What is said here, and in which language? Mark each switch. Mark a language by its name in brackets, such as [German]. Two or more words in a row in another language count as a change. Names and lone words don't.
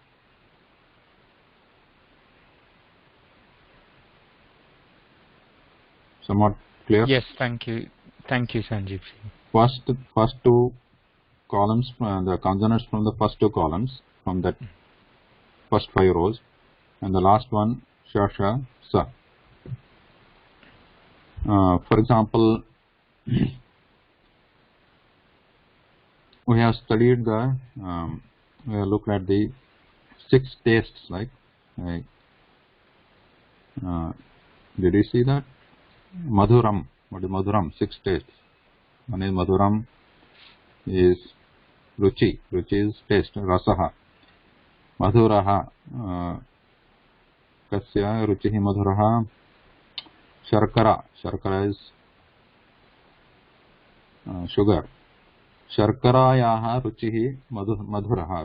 [English] Somewhat clear? Yes, thank you. Thank you, Sanjeev. First two columns, the consonants from the first two columns, from that first 5 rows, and the last one, [Sanskrit] श, ष, स. [English] For example, we have studied we have looked at the 6 tastes, like Did you see that? Madhuram. What is Madhuram? 6 tastes. One is Madhuram is Ruchi. Ruchi is taste. [Sanskrit] रसः। मधुरः. कस्य रुचिः मधुरः. [English] Sharkara. Sharkara is sugar. [Sanskrit] शर्करायाः रुचिः मधुरः.